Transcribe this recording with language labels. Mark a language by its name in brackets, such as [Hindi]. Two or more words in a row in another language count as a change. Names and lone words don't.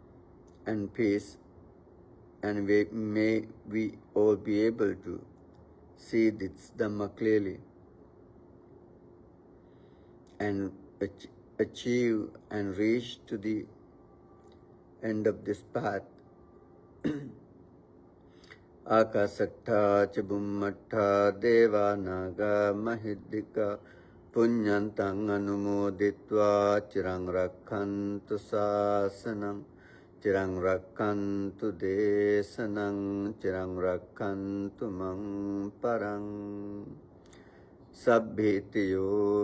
[English] and peace, and may we all be able to see this Dhamma clearly and achieve and reach to the end of this path. [Pali] Akasatta Chabummatta Deva Naga Mahiddhika Punyantang Anumoditva Chirang Rakkantu Sasanam Chirang Rakkantu Desanam Chirang Rakkantu Mang Parang Sabbhitiyo